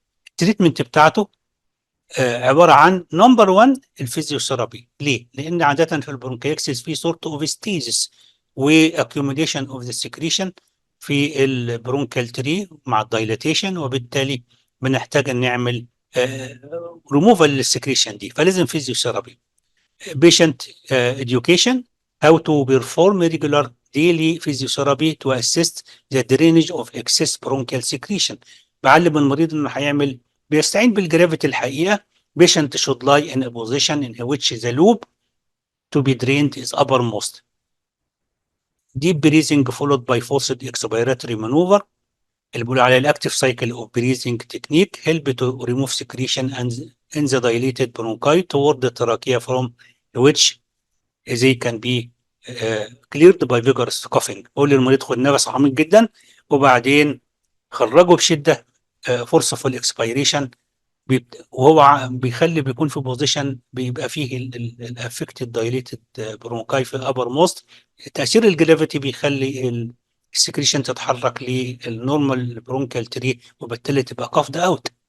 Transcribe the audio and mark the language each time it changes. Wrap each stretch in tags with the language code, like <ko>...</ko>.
<ar>التريتمنت بتاعته عباره عن نمبر 1 الفيزيوثيرابي. ليه؟ لان عاده في البرونكيكسس في سورت اوف ستيجز واكيوميليشن اوف ذا سكريشن في البرونكال تري مع الدايلاتيشن، وبالتالي بنحتاج ان نعمل ريموفال للسكريشن دي، فلازم فيزيوثيرابي.</ar> <en>patient education how to perform regular daily physiotherapy to assist the drainage of excess bronchial secretion.</en> <ar>بعلم المريض انه هيعمل بيستعين بالجرافيتي الحقيقه.</ar> <en>patient should lie in a position in which the loop to be drained is uppermost. Deep breathing followed by forced expiratory maneuver اللي بيقولوا عليه الاكتيف cycle of breathing technique help to remove secretion and in the dilated bronchi toward the trachea from which they can be cleared by vigorous coughing.</en> <ar>قول للمريض خد نفس عميق جدا وبعدين خرجه بشده forceful expiration، وهو بيخلي بيكون في بوزيشن بيبقى فيه الافكتد دايليتد برونكاي في الابر موست. تاثير الجرافيتي بيخلي السكريشن تتحرك للنورمال برونكال تري وبالتالي تبقى كافد اوت.</ar>